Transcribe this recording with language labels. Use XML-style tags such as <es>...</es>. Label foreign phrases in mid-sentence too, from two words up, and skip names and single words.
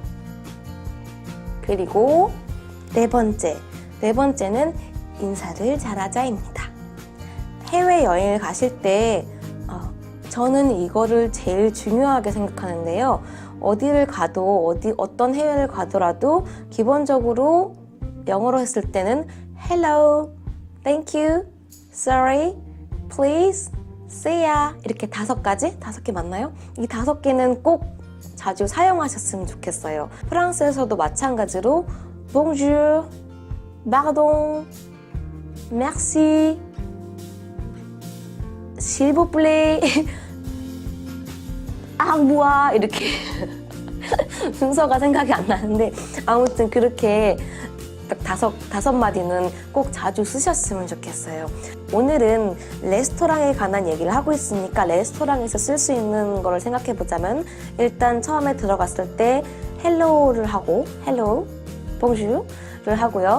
<ko>그리고 네 번째는 인사를 잘하자입니다. 해외여행을 가실 때 저는 이거를 제일 중요하게 생각하는데요. 어디를 가도 어떤 해외를 가더라도 기본적으로 영어로 했을 때는</ko> <en>hello, thank you, sorry, please, see ya</en> <ko>이렇게 5개 맞나요? 이 5개는 꼭 자주 사용하셨으면 좋겠어요. 프랑스에서도 마찬가지로</ko> <fr>bonjour, pardon, merci, s'il vous plaît, au revoir</fr> <ko>이렇게 순서가 생각이 안 나는데 아무튼 그렇게 딱 5마디는 꼭 자주 쓰셨으면 좋겠어요. 오늘은 레스토랑에 관한 얘기를 하고 있으니까 레스토랑에서 쓸 수 있는 거를 생각해 보자면 일단 처음에 들어갔을 때 헬로우를 하고 헬로, 봉주를 하고요.</ko>